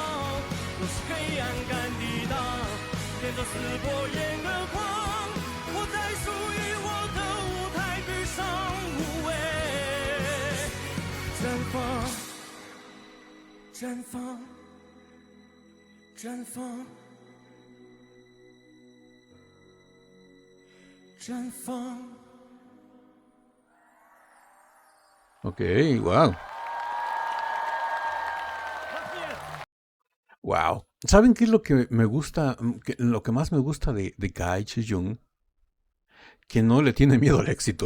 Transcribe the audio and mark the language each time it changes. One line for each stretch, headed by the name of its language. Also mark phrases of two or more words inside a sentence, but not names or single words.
Chinese: 若是黑暗敢抵挡，变作撕破夜的光，我在属于我的舞台之上，无畏绽放。绽放，绽放，绽放。
English: Ok, wow. Wow.
Spanish: ¿Saben qué es lo que me gusta? Lo que más me gusta de Kai Che-jung, que no le tiene miedo al éxito.